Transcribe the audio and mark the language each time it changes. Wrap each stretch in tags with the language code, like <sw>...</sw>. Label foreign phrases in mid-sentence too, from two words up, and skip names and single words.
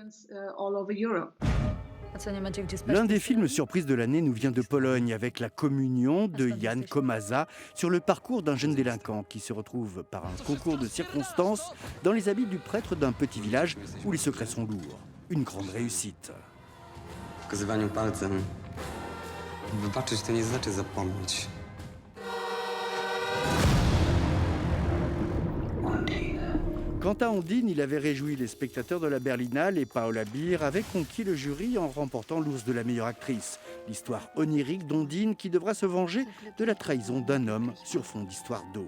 <fr>L'un des films surprises de l'année nous vient de Pologne avec La Communion de Jan Komasa sur le parcours d'un jeune délinquant qui se retrouve par un concours de circonstances dans les habits du prêtre d'un petit village où les secrets sont lourds. Une grande réussite.</fr> <pl>Wskazywaniu palcem. Wybaczyć to nie znaczy zapomnieć.</pl> <fr>Quant à Ondine, il avait réjoui les spectateurs de la Berlinale et Paola Beer avait conquis le jury en remportant l'ours de la meilleure actrice. L'histoire onirique d'Ondine qui devra se venger de la trahison d'un homme sur fond d'histoire d'eau.</fr>